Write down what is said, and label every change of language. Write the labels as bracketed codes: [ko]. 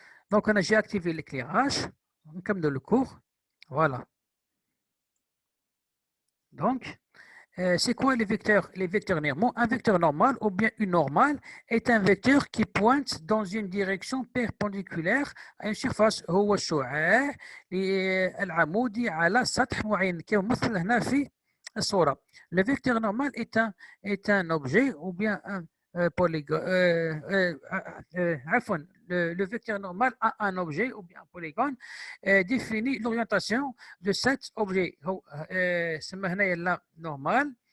[fr] Donc, j'ai activé l'éclairage, comme dans le cours. Voilà. Donc, c'est quoi les vecteurs? Les vecteurs normaux. Un vecteur normal ou bien une normale est un vecteur qui pointe dans une direction perpendiculaire à une surface. [ar] هو الشعاع العمودي على سطح معين كمثل هنا في الصورة. [fr] Le vecteur normal est un objet ou bien un polygone. Le vecteur normal a un objet ou bien un polygone définit l'orientation de cet objet. [ar] سمى هنا [fr] normal